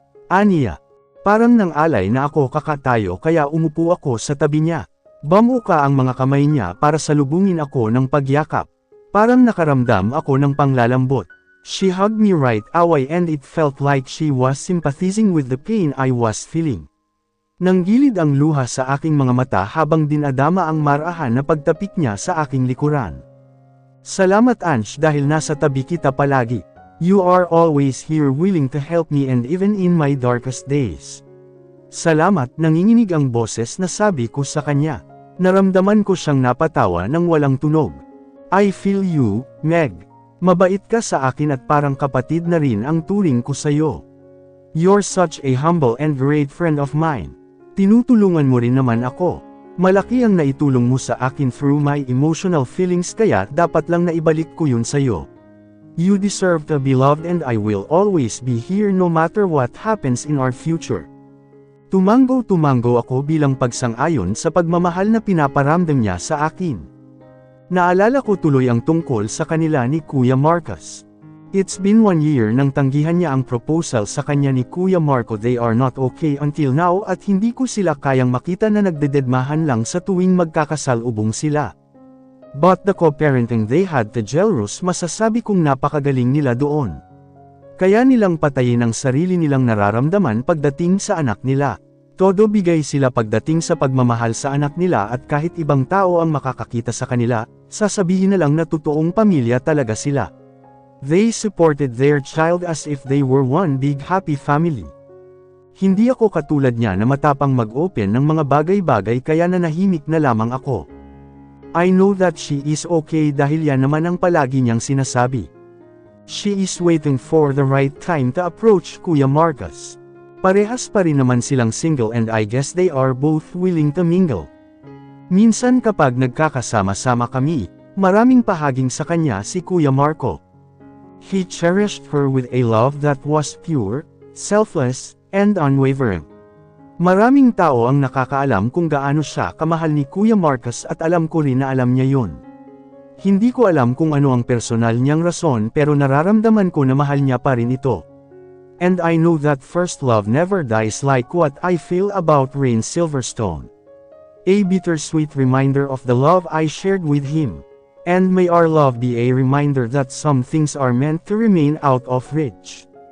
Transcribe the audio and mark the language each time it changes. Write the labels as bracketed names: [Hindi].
[Filipino] Aniya, parang nang alay na ako kakatayo kaya umupo ako sa tabi niya. Bamuka ang mga kamay niya para salubungin ako ng pagyakap. Parang nakaramdam ako ng panglalambot. [English] She hugged me right away and it felt like she was sympathizing with the pain I was feeling. [Filipino] Nanggilid ang luha sa aking mga mata habang dinadama ang marahan na pagtapik niya sa aking likuran. Salamat Ange dahil nasa tabi kita palagi. [English] You are always here willing to help me and even in my darkest days. [Filipino] Salamat, nanginginig ang boses na sabi ko sa kanya. Naramdaman ko siyang napatawa ng walang tunog. [English] I feel you, Meg. [Filipino] Mabait ka sa akin at parang kapatid na rin ang turing ko sa'yo. [English] You're such a humble and great friend of mine. [Filipino] Tinutulungan mo rin naman ako. Malaki ang naitulong mo sa akin [English] through my emotional feelings [Filipino] kaya dapat lang na ibalik ko yun sa'yo. [English] You deserve to be loved and I will always be here no matter what happens in our future. [Filipino] Tumango ako bilang pagsang-ayon sa pagmamahal na pinaparamdam niya sa akin. Naalala ko tuloy ang tungkol sa kanila ni Kuya Marcos. [English] It's been 1 year [Filipino] nang tanggihan niya ang proposal sa kanya ni Kuya Marco. [English] They are not okay until now [Filipino] at hindi ko sila kayang makita na nagdededmahan lang sa tuwing magkakasalubong sila. [English] But the co-parenting they had to Jelrus [Filipino] masasabi kong napakagaling nila doon. Kaya nilang patayin ang sarili nilang nararamdaman pagdating sa anak nila. Todo bigay sila pagdating sa pagmamahal sa anak nila at kahit ibang tao ang makakakita sa kanila, sasabihin na lang na totoong pamilya talaga sila. [English] They supported their child as if they were one big happy family. [Filipino] Hindi ako katulad niya na matapang mag-open ng mga bagay-bagay kaya nanahimik na lamang ako. [English] I know that she is okay [Filipino] dahil yan naman ang palagi niyang sinasabi. [English] She is waiting for the right time to approach Kuya Marcos. [Filipino] Parehas pa rin naman silang [English] single and I guess they are both willing to mingle. [Filipino] Minsan kapag nagkakasama-sama kami, maraming pahaging sa kanya si Kuya Marco. [English] He cherished her with a love that was pure, selfless, and unwavering. [Filipino] Maraming tao ang nakakaalam kung gaano siya kamahal ni Kuya Marcos at alam ko rin na alam niya yun. Hindi ko alam kung ano ang personal niyang rason pero nararamdaman ko na mahal niya pa rin ito. [English] And I know that first love never dies like what I feel about Rain Silverstone. A bittersweet reminder of the love I shared with him. And may our love be a reminder that some things are meant to remain out of reach.